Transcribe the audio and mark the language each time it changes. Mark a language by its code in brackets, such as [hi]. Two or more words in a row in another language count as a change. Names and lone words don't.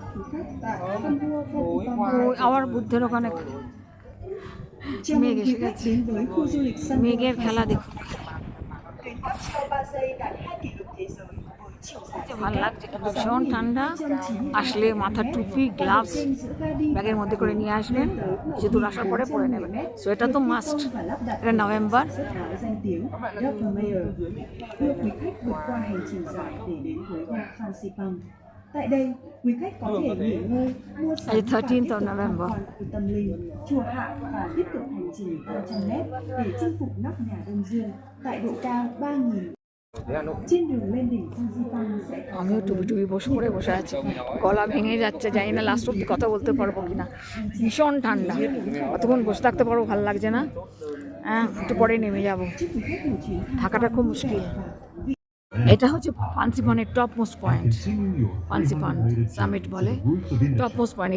[bn] আবার বুদ্ধের ওখানে মেঘ এসে গেছে, মেঘের খেলা দেখুন, ভালো লাগছে। ভীষণ ঠান্ডা, আসলে মাথার টুপি, গ্লাভস ব্যাগের মধ্যে করে নিয়ে আসবেন, কিছু দূর আসার পরে পরে নেবেন। সোয়েটার তো মাস্ট। এটা নভেম্বর। [vi] Tại đây, quý khách có thể nghỉ ngơi, mua sắm và [en] 13th [vi] tiếp [en] of [vi] tục [en] November. [vi] tham quan khu tâm linh, chùa Hạ và tiếp tục hành trình 300 m để chinh phục nóc nhà Đông Dương tại độ cao 3.000 Trên đường lên đỉnh Fansipan sẽ có [bn] আমিও টুপি টুপি বসে আছি, গলা ভেঙে যাচ্ছে, জানি না লাস্ট অব্দি কথা বলতে পারবো কিনা। ভীষণ ঠান্ডা, অতক্ষণ বসে থাকতে পারবো ভালো লাগছে না। হ্যাঁ, একটু পরে নেমে যাব, থাকাটা খুব মুশকিল। এটা হচ্ছে ফান্সিপানের [en] top most point, [bn] ফান্সিপান সামিট বলে [en] top most point.